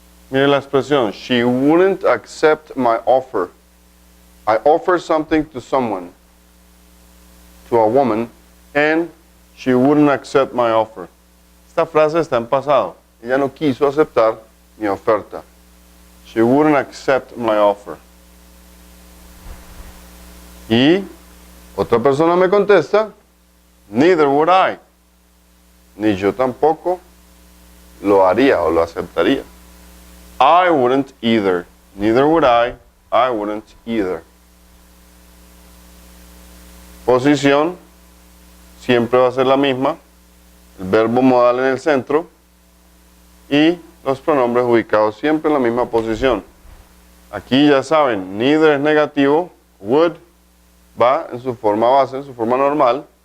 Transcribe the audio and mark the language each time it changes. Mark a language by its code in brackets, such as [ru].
[es] Miren la expresión, [en] she wouldn't accept my offer. I offer something to someone, to a woman, and she wouldn't accept my offer. [es] Esta frase está en pasado. Ella no quiso aceptar mi oferta. [en] She wouldn't accept my offer. [es] Y otra persona me contesta, [en] neither would I. [es] Ni yo tampoco lo haría o lo aceptaría. [en] I wouldn't either. Neither would I wouldn't either. [es] Posición siempre va a ser la misma. El verbo modal en el centro y los pronombres ubicados siempre en la misma posición. Aquí ya saben, neither es negativo, would va en su forma base, en su forma normal.